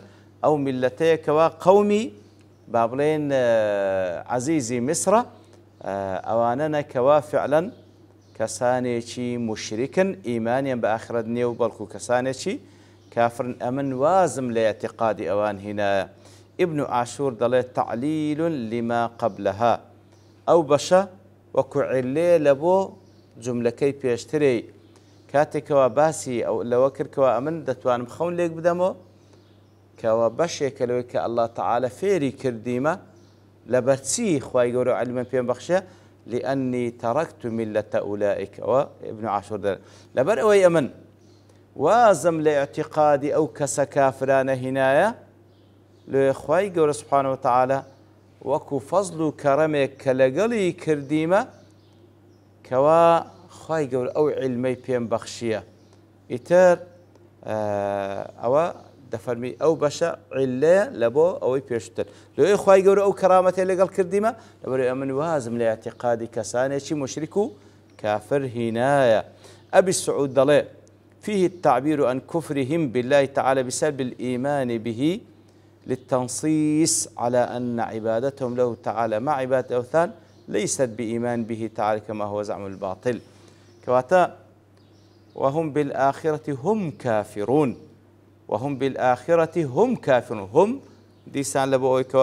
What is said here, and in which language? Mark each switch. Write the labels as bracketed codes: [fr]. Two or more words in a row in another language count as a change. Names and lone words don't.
[ckb] ئەو میلەتەیەکەوە قەومی با بڵێن عەزیزی میسرە ئەوانە نەکەوا فعلەن کەسانێکی مشریکن ئیمانیان بە ئاخرەت نییە و بەڵکو کەسانێکی کافرن. ئەمن وازم لە اعتقادی ئەوان هینایە. ئیبن عاشور دەڵێت [ar] تعلیل لما قبلها. [ckb] ئەو بەشە وەکو عیلێ لە بۆ جوملەکەی پێشترەی کاتێکەوە باسی ئەو لەوە کردکەوە ئەمن دەتوانم خەون لێک بدەمەوە کەوا بەشێکە لەوەی کە [ar] الله تعالى [ckb] فێری کردیمە لەبەرچی خوای گەورە عەلیمە پێم بەخشە [ar] لأني تركت ملة أولئك. [ckb] وابن عاشور لەبەر ئەوەی ئەمن وازم لە اعتقادی ئەو کەسە کافرانە هینایە لێ خوای گەورە [ar] سوبحانەهو وتەعالە [ckb] وەکو فەزڵ و کەرەمێک کە لەگەڵی کردیمە کەوا خوای گەورە ئەو عیلمەی پێم بەخشیە. ئیتر ئەوە دەفەرمی ئەو بەشە عیلەیە لە بۆ ئەوەی پێشتر لەوەی خوای گەورە ئەو کەرامەتێ لەگەڵ کردیمە لەبەرەوەی ئەمن وازم لە اعتقادی کەسانێکی مشرک و كافر هنايا [ar] أبي السعود دلي فيه التعبير عن كفرهم بالله تعالى بسبب الإيمان به للتنصيص على أن عبادتهم له تعالى مع عبادة الأوثان ليست بإيمان به تعالى كما هو زعم الباطل كواتا وهم بالآخرة هم كافرون وهم بالآخرة هم كافرون هم [ckb] ديسان لبوي